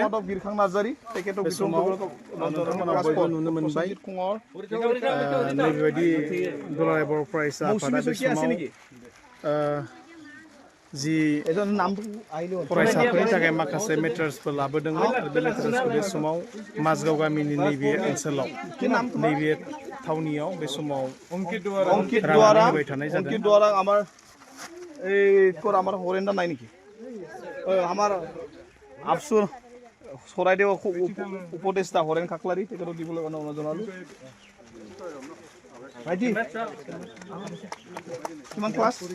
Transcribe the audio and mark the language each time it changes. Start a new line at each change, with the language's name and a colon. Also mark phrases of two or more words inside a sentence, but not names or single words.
Bodo: बे समाव नोंथांमोना बयबो नुनो मोनबाय नैबेबायदि दुलाराय बर' फरायसा आफादा बे समाव जि फरायसाफोरनि थाखाय माखासे मेटेरियेल्सफोर लाबोदोंमोन आरो बे मेटेरियेल्सखौ बे समाव माजगाव गामिनि नैबे ओनसोलाव नैबे थावनियाव बे समाव राननानै होबाय थानाय जादों।
Assamese: আমার হরেন্দা নাই নাকি আমার আফসুর চৰাইদেউ উপদেষ্টা হৰেন খাকলাৰী তেখেতক দিবলৈ কাৰণে জনালোঁ। ভাইটি কিমান ক্লাছ?